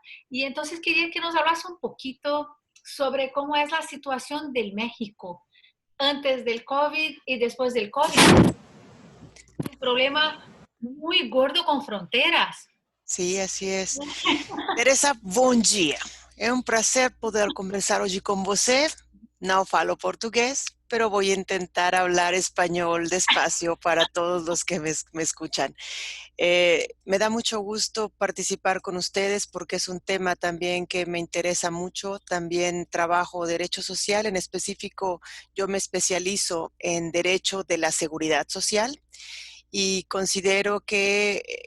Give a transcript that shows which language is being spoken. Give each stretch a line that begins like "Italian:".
Spanish: Y entonces quería que nos hablas un poquito sobre cómo es la situación del México antes del COVID y después del COVID. Un problema muy gordo con fronteras. Sí, así es. Teresa,
Portuguese: bom dia. É um prazer poder conversar hoje com você. Não falo português,
Spanish: pero voy a intentar hablar español despacio para todos los que me escuchan. Me da mucho gusto participar con ustedes porque es un tema también que me interesa mucho. También trabajo derecho social, en específico yo me especializo en derecho de la seguridad social y considero que